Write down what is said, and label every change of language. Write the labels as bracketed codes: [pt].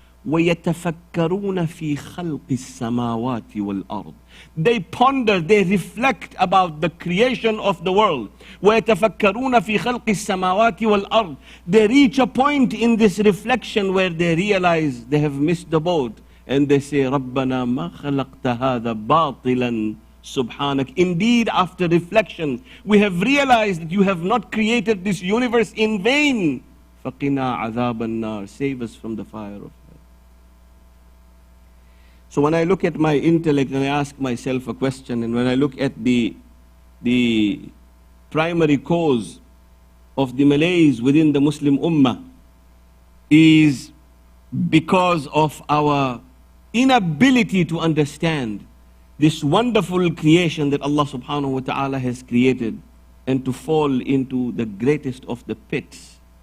[ar] وَيَتَفَكَّرُونَ فِي خَلْقِ السَّمَاوَاتِ وَالْأَرْضِ. [en] They ponder, they reflect about the creation of the world. [ar] وَيَتَفَكَّرُونَ فِي خَلْقِ السَّمَاوَاتِ وَالْأَرْضِ. [en] They reach a point in this reflection where they realize they have missed the boat. And they say, [ar] رَبَّنَا مَا خَلَقْتَ هَذَا بَاطِلًا سُبْحَانَكَ. [en] Indeed, after reflection, we have realized that you have not created this universe in vain. [ar] فَقِنَا عَذَابَ النَّارِ. [en] Save us from the fire of hell. So when I look at my intellect and I ask myself a question, and when I look at the primary cause of the malaise within the Muslim Ummah is because of our inability to understand this wonderful creation that Allah subhanahu wa ta'ala has created, and to fall into the greatest of the pits.